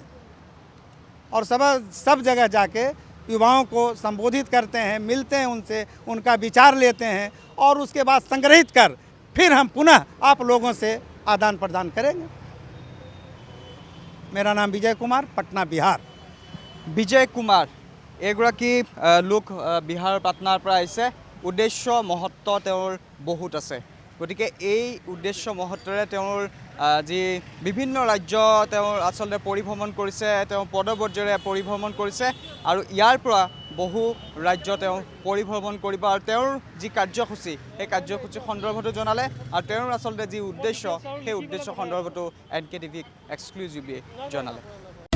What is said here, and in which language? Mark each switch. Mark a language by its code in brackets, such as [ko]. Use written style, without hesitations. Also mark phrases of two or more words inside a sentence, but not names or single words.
[hi] और सब जगह जाके युवाओं को संबोधित करते हैं, मिलते हैं उनसे, उनका विचार लेते हैं और उसके बाद संग्रहित कर फिर हम पुनः आप लोगों से आदान प्रदान करेंगे। मेरा नाम विजय कुमार, पटना, बिहार। [as] বিজয় কুমাৰ এগৰাকী লোক বিহাৰৰ পাটনাৰ পৰা আহিছে। উদ্দেশ্য মহত্ব তেওঁৰ বহুত আছে, গতিকে এই উদ্দেশ্য মহত্বৰে তেওঁৰ যি বিভিন্ন ৰাজ্য তেওঁ আচলতে পৰিভ্ৰমণ কৰিছে, তেওঁ পদবৰ্জেৰে পৰিভ্ৰমণ কৰিছে আৰু ইয়াৰ পৰা বহু ৰাজ্য তেওঁ পৰিভ্ৰমণ কৰিব আৰু তেওঁৰ যি কাৰ্যসূচী সেই কাৰ্যসূচী সন্দৰ্ভতো জনালে আৰু তেওঁৰ আচলতে যি উদ্দেশ্য সেই উদ্দেশ্য সন্দৰ্ভতো NKTVক এক্সক্লুজিভলি জনালে।